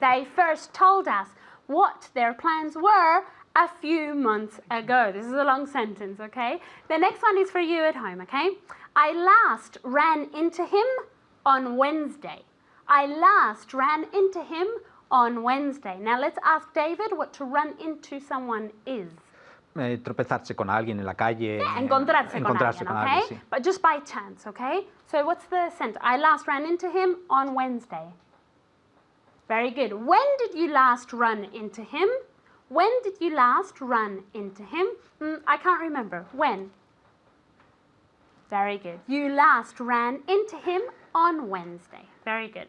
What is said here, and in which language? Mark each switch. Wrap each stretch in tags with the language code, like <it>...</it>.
<en>They first told us what their plans were a few months ago. This is a long sentence, okay? The next one is for you at home, okay? I last ran into him on Wednesday. I last ran into him on Wednesday. Now let's ask David what to run into someone is.</en> <es>Tropezarse con alguien en la calle. Yeah, encontrarse con alguien, okay? sí.</es> <en>But just by chance, okay? So what's the sentence? I last ran into him on Wednesday. Very good. When did you last run into him? When did you last run into him? I can't remember. When? Very good. You last ran into him on Wednesday. Very good.</en>